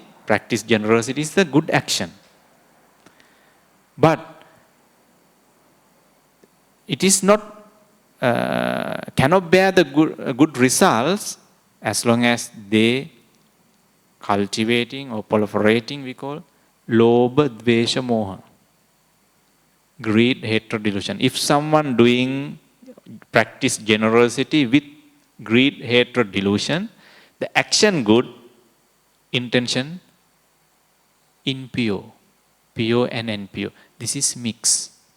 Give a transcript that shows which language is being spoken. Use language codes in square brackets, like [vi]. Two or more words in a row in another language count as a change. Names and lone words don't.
[en] Practice generosity is a good action. But it is not, cannot bear the good results as long as they cultivating or proliferating, we call, [sa] lobha, dvesha, moha. [en] Greed, hatred, delusion. If someone practice generosity with greed, hatred, delusion, the action good, intention impure. Pure and impure. This is mix.